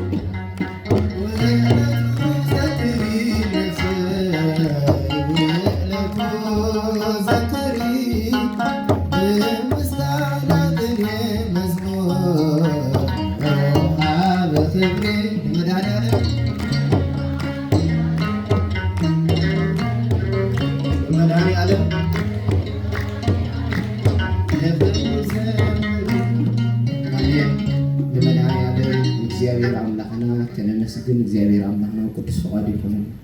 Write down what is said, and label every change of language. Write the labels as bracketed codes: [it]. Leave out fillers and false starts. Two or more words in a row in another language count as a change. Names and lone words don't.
[ti] ውዕለቱ ዘክሪ ነፍሰይ ውዕለቱ ዘክሪ ብምስጋና ቅኔ መዝሙር ሃበ ክብሪ ንመድኃኔዓለም መድኃኔዓለም በመድኃኔዓለም እግዚአብሔር አምላክና ተነመስግን። እግዚአብሔር አምላክና ቅዱስ ፈቃዱ ይሁን።